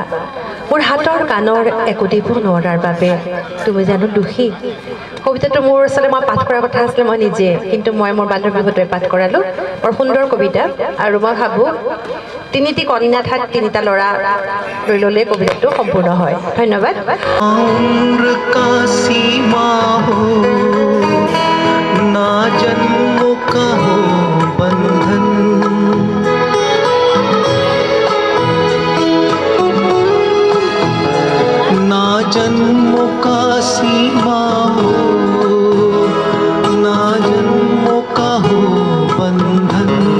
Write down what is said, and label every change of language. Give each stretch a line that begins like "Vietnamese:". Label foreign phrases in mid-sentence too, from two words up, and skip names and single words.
Assamese: মোৰ হাতৰ কাণৰ একো দিব নোৱাৰাৰ বাবে তুমি জানো দুখী? কবিতাটো মোৰ আচলতে মই পাঠ কৰাৰ কথা আছিলে মই নিজে, কিন্তু মই মোৰ বান্ধৱীৰ হতুৱাই পাঠ কৰালোঁ। বৰ সুন্দৰ কবিতা, আৰু মই ভাবোঁ তিনিটি কন্যা ঠাইত তিনিটা ল'ৰা লৈ ল'লে কবিতাটো সম্পূৰ্ণ হয়। ধন্যবাদ।
Hindi: उम्र का सीमा हो, ना जन्म का हो बंधन, ना जन्म का सीमा हो, ना जन्म का हो बंधन।